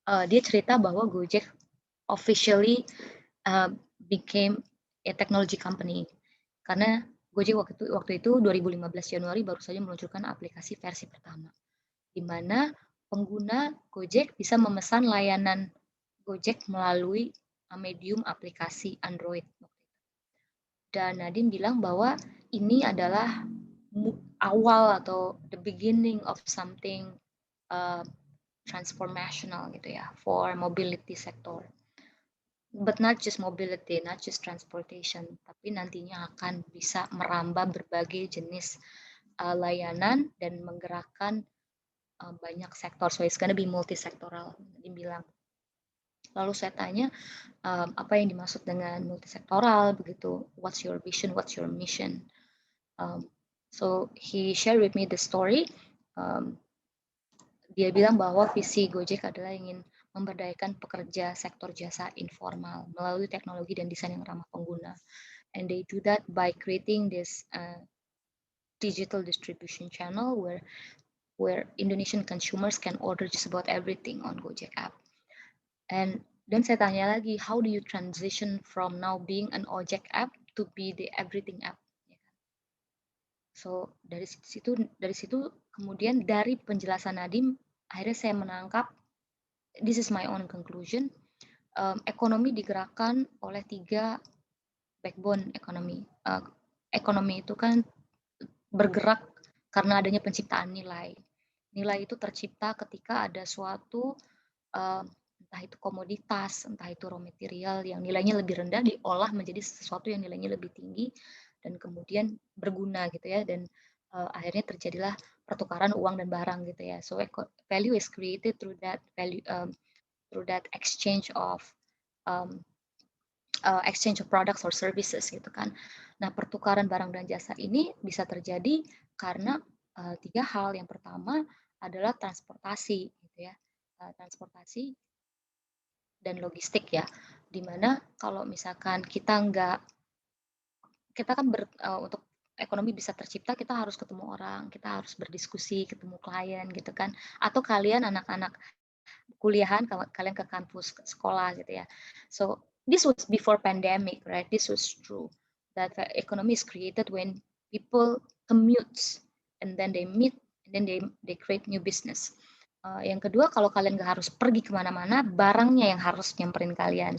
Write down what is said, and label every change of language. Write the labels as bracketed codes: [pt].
[id] Dia cerita bahwa [en] Gojek officially became a technology company. [id] Karena Gojek waktu itu 2015 Januari baru saja meluncurkan aplikasi versi pertama, di mana pengguna Gojek bisa memesan layanan Gojek melalui medium aplikasi Android. Dan Nadiem bilang bahwa ini adalah awal atau [en] the beginning of something transformational [id] gitu ya [en] for mobility sector. But not just mobility, not just transportation, [id] tapi nantinya akan bisa merambah berbagai jenis layanan dan menggerakkan banyak sektor. [en] So it's gonna be [id] multisektoral, Nadiem bilang. Lalu saya tanya, apa yang dimaksud dengan multisektoral begitu? [en] What's your vision? What's your mission? So he shared with me the story. [id] Dia bilang bahwa visi Gojek adalah ingin memberdayakan pekerja sektor jasa informal melalui teknologi dan desain yang ramah pengguna. [en] And they do that by creating this digital distribution channel where Indonesian consumers can order just about everything on Gojek app. And then [id] saya tanya lagi, [en] how do you transition from now being an ojek app to be the everything app? [id] So dari situ kemudian dari penjelasan Nadiem, akhirnya saya menangkap, [en] this is my own conclusion, [id] ekonomi digerakkan oleh 3 backbone ekonomi. Ekonomi itu kan bergerak karena adanya penciptaan nilai. Nilai itu tercipta ketika ada suatu entah itu komoditas, entah itu raw material yang nilainya lebih rendah diolah menjadi sesuatu yang nilainya lebih tinggi dan kemudian berguna gitu ya, dan akhirnya terjadilah pertukaran uang dan barang gitu ya. [en] So value is created through that value, through that exchange of um, products or services [id] gitu kan. Nah, pertukaran barang dan jasa ini bisa terjadi karena tiga hal. Yang pertama adalah transportasi gitu ya. Transportasi dan logistik ya. Dimana kalau misalkan kita kan untuk ekonomi bisa tercipta, kita harus ketemu orang, kita harus berdiskusi, ketemu klien gitu kan. Atau kalian anak-anak kuliahan, kalian ke kampus, ke sekolah gitu ya. [en] So this was before pandemic, right? This was true that the economy is created when people commute and then they meet and then they create new business. [id] Yang kedua, kalau kalian nggak harus pergi kemana-mana, barangnya yang harus nyamperin kalian.